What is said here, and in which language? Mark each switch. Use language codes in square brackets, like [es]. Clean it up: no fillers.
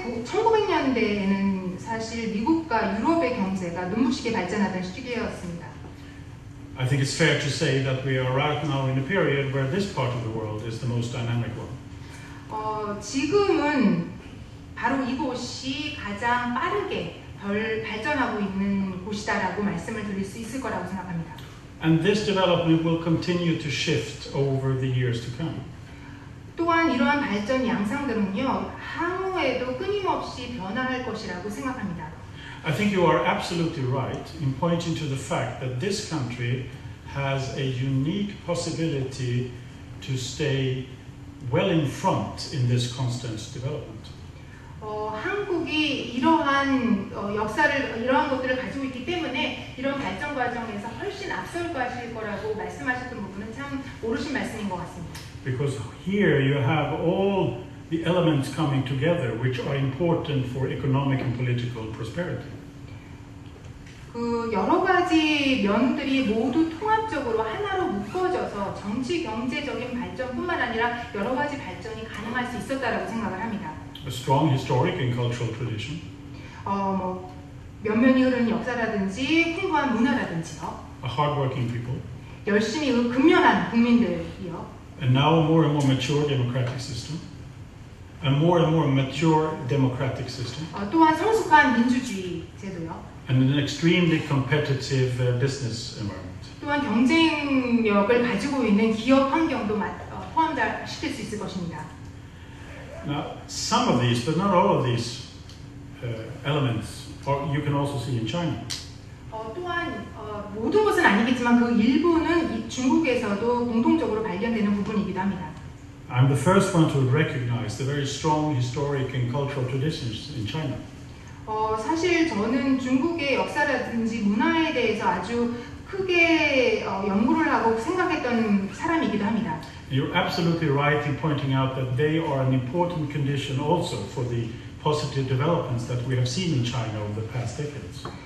[ko] 1900년대에는 사실 미국과 유럽의 경제가 눈부시게 발전하던 시기였습니다. [en] I think it's fair to say that we are right now in a period where this part of the world is the most dynamic one. [ko] 지금은 바로 이곳이 가장 빠르게 발전하고 있는 곳이다라고 말씀을 드릴 수 있을 거라고 생각합니다. [en] And this development will continue to shift over the years to come. [ko] 또한 이러한 발전 양상들은요, 향후에도 끊임없이 변화할 것이라고 생각합니다. [en] I think you are absolutely right in pointing to the fact that this country has a unique possibility to stay well in front in this constant development. [ko] 한국이 이러한 이러한 것들을 가지고 있기 때문에 이런 발전 과정에서 훨씬 앞설 가실 거라고 말씀하셨던 부분은 참 옳으신 말씀인 것 같습니다. [en] Because here you have all the elements coming together which are important for economic and political prosperity. [ko] 그 여러 가지 면들이 모두 통합적으로 하나로 묶어져서 정치 경제적인 발전뿐만 아니라 여러 가지 발전이 가능할 수 있었다라고 생각을 합니다. [en] A strong historic and cultural tradition. [ko] 뭐 면면이 흐르는 역사라든지 풍부한 문화라든지요. [en] A hardworking people. [ko] 열심히 근면한 국민들이요. [en] And now more and more mature democratic system. A more and more mature democratic system. [ko] 또한 성숙한 민주주의 제도요. [en] And an extremely competitive business environment. [ko] 또한 경쟁력을 가지고 있는 기업 환경도 포함시킬 수 있을 것입니다. [en] Now, some of these, but not all of these elements, you can also see in China. [ko] 또한 모든 것은 아니겠지만 그 일부는 중국에서도 공통적으로 발견되는 부분이기도 합니다. [en] I'm the first one to recognize the very strong historic and cultural traditions in China. [ko] 사실 저는 중국의 역사라든지 문화에 대해서 아주 크게 연구를 하고 생각했던 사람이기도 합니다. [en] You're absolutely right in pointing out that they are an important condition also for the positive developments that we have seen in China over the past decades.